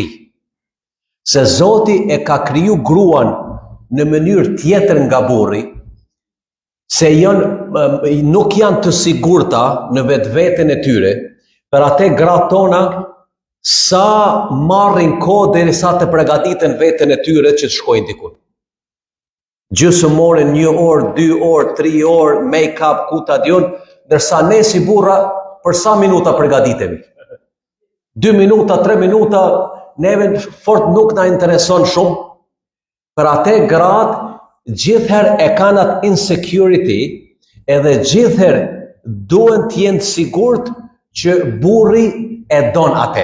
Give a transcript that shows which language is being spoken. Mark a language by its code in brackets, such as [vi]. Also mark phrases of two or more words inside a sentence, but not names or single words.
[sq] Se Zoti e ka kriju gruan në mënyrë tjetër nga burri, se nuk janë të sigurta në vetveten e tyre, për atë gratë tona sa marrin kohë derisa të përgatiten veten e tyre që të shkojnë diku. Gjysmë ore, 1 orë, 2 orë, 3 orë, make-up, kuta dion, ndërsa ne si burra për sa minuta përgatitemi? 2 minuta, 3 minuta, neve fort nuk na intereson shumë. Për atë gratë gjithherë e kanë atë insecurity, edhe gjithherë duhen të jenë sigurt që burri e don atë.